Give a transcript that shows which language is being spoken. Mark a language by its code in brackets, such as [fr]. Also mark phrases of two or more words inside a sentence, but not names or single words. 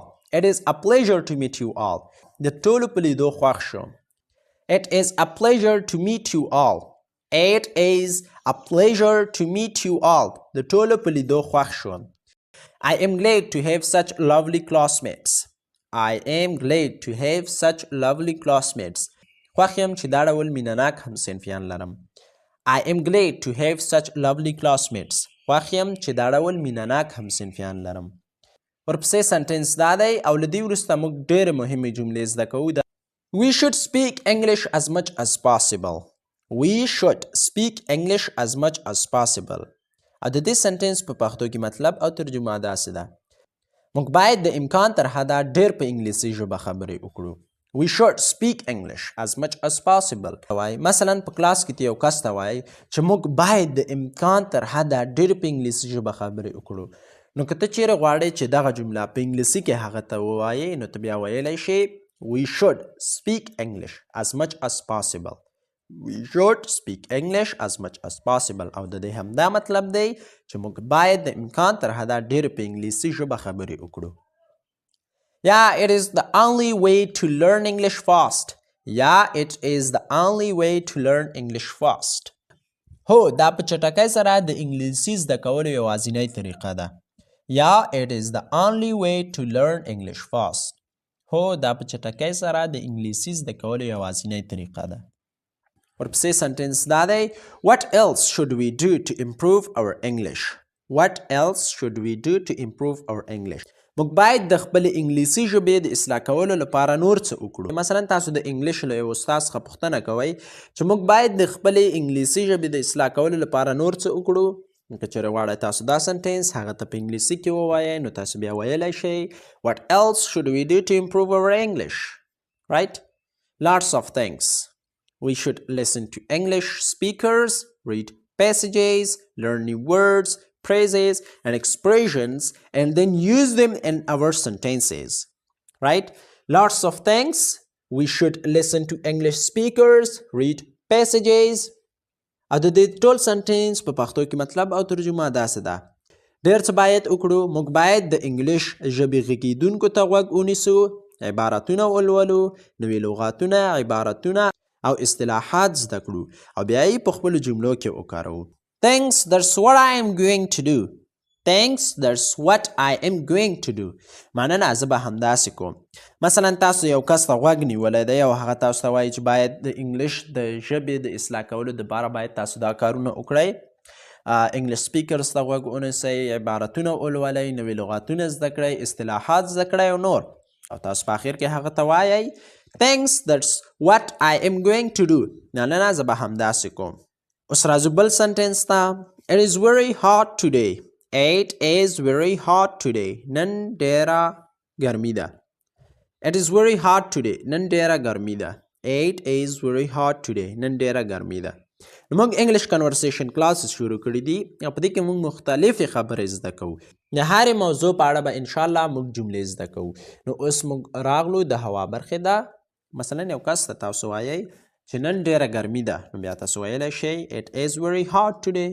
[en] It is a pleasure to meet you all. [ps] د ټولو په لیدو خوښ شوم. [en] It is a pleasure to meet you all. It is a pleasure to meet you all. [ps] د ټولو په لیدو خوښ شوم. [en] I am glad to have such lovely classmates. I am glad to have such lovely classmates. [ps] خوښ یم چې دا ډول مینهناک همصنفیان لرم. [en] I am glad to have such lovely classmates. [ps] خوښ یم چې دا ډول مینهناک همصنفیان لرم. ورپسې سنټنس دا دی او له دې وروسته موږ ډېرې مهمې جملې زده کوو. [en] We should speak English as much as possible. We should speak English as much as possible. [ps] او د دې سنټنس په پښتو کې مطلب او ترجمه داسې ده. موږ باید د امکان تر حده ډېر په انګلیسي ژبه خبرې وکړو. [en] We should speak English as much as possible. [ps] مثلا په کلاس کې یو کس ته وایي چې موږ باید د امکان تر حده ډېر په انګلیسي ژبه خبرې وکړو. نو که ته چیرې غواړې چې دغه جمله په انګلیسي کې هغه ته ووایې نو ته بیا ویلی شې [en] We should speak English as much as possible. We should speak English as much as possible. [ps] او د دې همدا مطلب دی چې موږ باید د امکان تر حده ډېر په انګلیسي ژبه خبرې وکړو. [en] Yeah, it is the only way to learn English fast. Yeah, it is the only way to learn English fast. [ps] هو دا په چټکۍ سره د انګلیسي زده کولو یوازینۍ طریقه ده. [en] Yeah, it is the only way to learn English fast. [ps] هو دا په چټکۍ سره د انګلیسي زده کولو یوازینۍ طریقه ده. ورپسې سنټنس دا دی [en] What else should we do to improve our English? What else should we do to improve our English? [ps] موږ باید د خپلې انګلیسي ژبې د اصلاح کولو لپاره نور څه وکړو. مثلا تاسو د انګلیش له یو استاد څخه پوښتنه کوئ چې موږ باید د خپلې انګلیسي ژبې د اصلاح کولو لپاره نور څه وکړو. که چېرې غواړئ تاسو دا سنټنس هغه ته په انګلیسي کې ووایئ نو تاسو بیا ویلی شئ [en] What else should we do to improve our English? Right? Lots of things. We should listen to English speakers, read passages, learn new words, phrases and expressions and then use them in our sentences. Right? Lots of things. We should listen to English speakers, read passages. [ps] او د دې ټول سنټنس په پښتو کې مطلب او ترجمه داسې ده. ډېر څه باید وکړو. موږ باید د انګلیش ژبې غږیدونکو ته غوږ ونیسو، عبارتونه ولولو، نوي لغاتونه، عبارتونه او اصطلاحات زده کړو او بیا یې په خپلو جملو کې وکاروو. [en] Thanks, that's what I am going to do. Thanks, that's what I am going to do. [ps] مننه زه به همداسې کوم. مثلا تاسو یو کس ته غوږ نیولی دی او هغه تاسو ته وایي چې باید د انګلیش د ژبې د اصلاح کولو دپاره باید تاسو دا کارونه وکړئ. [en] English speakers [ps] ته غوږ ونیسئ، عبارتونه ولولئ، نوي لغاتونه زده کړئ، اصطلاحات زده کړئ او نور. او تاسو په اخر کې هغه ته وایئ [en] Thanks, that's what I am going to do. [ps] مننه زه به همداسې کوم. اوس راځو بل سنټنس ته. [en] It is very hot today. It is very hot today. [ps] نن ډېره ګرمي ده. [en] It is very hot today. [ps] نن ډېره ګرمي ده. [en] It is very hot today. [ps] نن ډېره ګرمي ده. نو موږ [en] English conversation classes [ps] شروع کړي دي او په دې کې موږ مختلفې خبرې زده کوو. د هرې موضوع په اړه به انشاءالله موږ جملې زده کوو. نو اوس موږ راغلو د هوا برخې ده. مثلا یو کس ته تاسو وایئ چې نن ډېره ګرمي ده نو بیا تاسو ویلی شئ [en] It is very hot today.